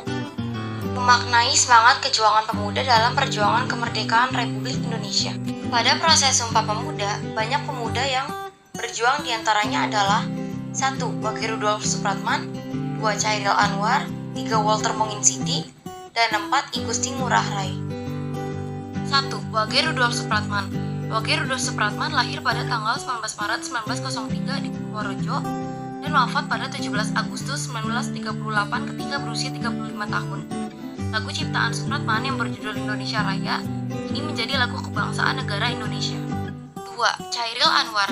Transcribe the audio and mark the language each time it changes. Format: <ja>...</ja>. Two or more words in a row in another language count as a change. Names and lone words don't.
<id>Memaknai semangat kejuangan pemuda dalam perjuangan kemerdekaan Republik Indonesia. Pada proses Sumpah Pemuda, banyak pemuda yang berjuang diantaranya adalah 1. Wage Rudolf Supratman, 2. Chairil Anwar, 3. Walter Monginsidi, dan 4. I Gusti Ngurah Rai. 1. Wage Rudolf Supratman. Wage Rudolf Supratman lahir pada tanggal 19 Maret 1903 di Purworejo dan wafat pada 17 Agustus 1938 ketika berusia 35 tahun. Lagu ciptaan Supratman yang berjudul Indonesia Raya ini menjadi lagu kebangsaan negara Indonesia. 2. Chairil Anwar.</id>